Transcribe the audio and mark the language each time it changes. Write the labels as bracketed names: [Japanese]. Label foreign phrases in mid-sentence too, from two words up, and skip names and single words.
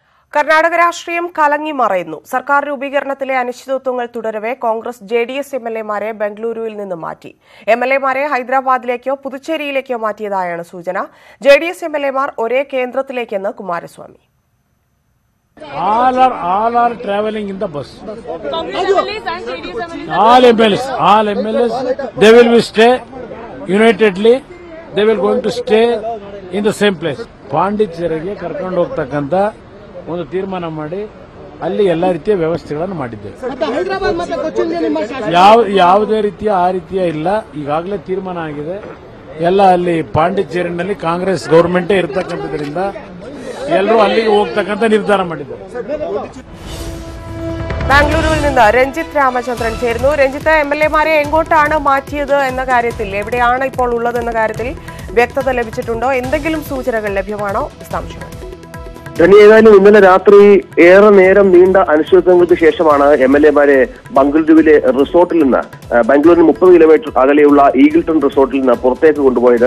[Malayalam] കർണാടക രാഷ്ട്രീയം കലങ്ങി മറയുന്നു. സർക്കാർ രൂപീകരണത്തിലെ അനിശ്ചിതത്വങ്ങൾ തുടരവെ കോൺഗ്രസ് ജെഡിഎസ് എംഎൽഎമാരെ ബംഗളൂരുവിൽ നിന്ന് മാറ്റി. എംഎൽഎമാരെ ഹൈദരാബാദിലേക്കോ പുതുച്ചേരിയിലേക്കോ മാറ്റിയതായാണ് സൂചന. ജെഡിഎസ് എംഎൽഎമാർ ഒരേ കേന്ദ്രത്തിലേക്കെന്ന് കുമാരസ്വാമി. [English] All are traveling in the bus. All MLAs, they will be stay unitedly. They will going to stay in the same place. [Kannada] ಪಾಂಡಿಚೇರಿಗೆ ಕರ್ಕೊಂಡು ಹೋಗ್ತಕ್ಕಂತ ಒಂದು ತೀರ್ಮಾನ ಮಾಡಿ ಅಲ್ಲಿ ಎಲ್ಲ ರೀತಿಯ ವ್ಯವಸ್ಥೆಗಳನ್ನು ಮಾಡಿದ್ದೇವೆ. ಯಾವುದೇ ರೀತಿಯ ಇಲ್ಲ, ಈಗಾಗಲೇ ತೀರ್ಮಾನ ಆಗಿದೆ. ಎಲ್ಲ ಅಲ್ಲಿ ಪಾಂಡಿಚೇರಿನಲ್ಲಿ ಕಾಂಗ್ರೆಸ್ ಗವರ್ಮೆಂಟೇ ಇರತಕ್ಕಂಥದ್ರಿಂದ ಎಲ್ಲರೂ ಅಲ್ಲಿಗೆ ಹೋಗ್ತಕ್ಕಂಥ ನಿರ್ಧಾರ ಮಾಡಿದ್ದಾರೆ. [Malayalam] ബാംഗ്ലൂരുവിൽ നിന്ന് രഞ്ജിത്ത് രാമചന്ദ്രൻ ചേരുന്നു. രഞ്ജിത്ത്, എംഎൽഎമാരെ എങ്ങോട്ടാണ് മാറ്റിയത് എന്ന കാര്യത്തിൽ, എവിടെയാണ് ഇപ്പോൾ ഉള്ളത് എന്ന കാര്യത്തിൽ വ്യക്തത ലഭിച്ചിട്ടുണ്ടോ? എന്തെങ്കിലും സൂചനകൾ ലഭ്യമാണോ? വിശദാംശങ്ങൾ. ഏതായാലും ഇന്നലെ രാത്രി ഏറെ നേരം നീണ്ട അനിശ്ചിതത്വങ്ങൾക്ക് ശേഷമാണ് എംഎൽഎമാരെ ബംഗളൂരുവിലെ റിസോർട്ടിൽ നിന്ന്, ബാംഗ്ലൂരിന് 30 കിലോമീറ്റർ അകലെയുള്ള ഈഗിൾട്ടൺ റിസോർട്ടിൽ നിന്ന് പുറത്തേക്ക് കൊണ്ടുപോയത്.